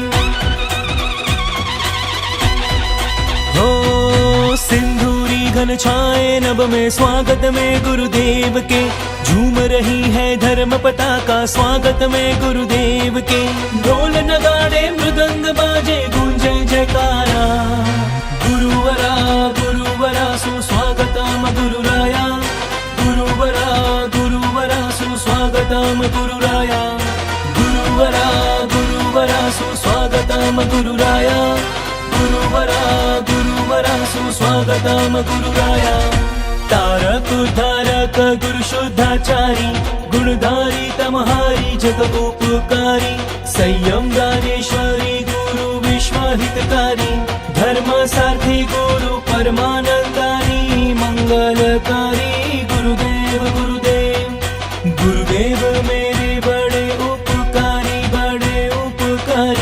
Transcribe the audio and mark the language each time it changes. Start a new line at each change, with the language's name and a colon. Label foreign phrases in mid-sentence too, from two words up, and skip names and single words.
Hindi: हो सिंदूरी घन छाए नभ में स्वागत में गुरुदेव के। झूम रही है धर्म पताका स्वागत में गुरुदेव के। ढोल नगाड़े मृदंग बाजे गूंजे जयकारा। गुरुवरा गुरुवरा सुस्वागतम गुरुराया। गुरुवरा गुरुवरा सुस्वागतम गुरुराया। गुरुवरा गुरुवरा सुस्वागतम गुरुराया। गुरुवरा गुरुवरा सुस्वागतम गुरुराया। तारक उद्धारक गुरु शुद्धाचारी गुणधारी तमहारी जग उपकारी। संयम दानेश्वरी गुरु विश्वहितकारी। धर्म सारथी गुरु परमानंदारी मंगलकारी। गुरुदेव गुरुदेव गुरुदेव मेरे बड़े उपकारी।